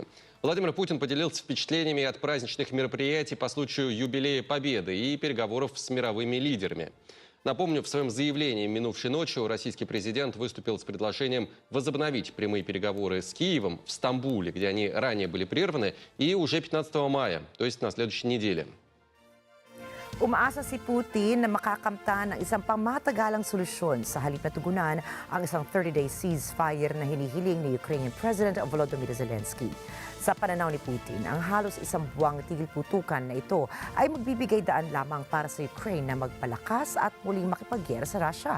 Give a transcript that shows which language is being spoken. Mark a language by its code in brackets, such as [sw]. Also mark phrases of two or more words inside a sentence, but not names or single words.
[ru] Владимир Путин поделился впечатлениями от праздничных мероприятий по случаю юбилея Победы и переговоров с мировыми лидерами. Напомню, в своем заявлении минувшей ночью российский президент выступил с предложением возобновить прямые переговоры с Киевом в Стамбуле, где они ранее были прерваны, и уже 15 мая, то есть на следующей неделе. [tl] Umaasa si Putin na makakamtan ng isang pangmatagalang solusyon sa halip na tugunan ang isang [en] 30-day ceasefire [tl] na hinihiling ni [en] Ukrainian President [tl] Volodymyr Zelensky. Sa pananaw ni Putin, ang halos isang buwang tigil putukan na ito ay magbibigay daan lamang para sa Ukraine na magpalakas at muling makipaggera sa Russia.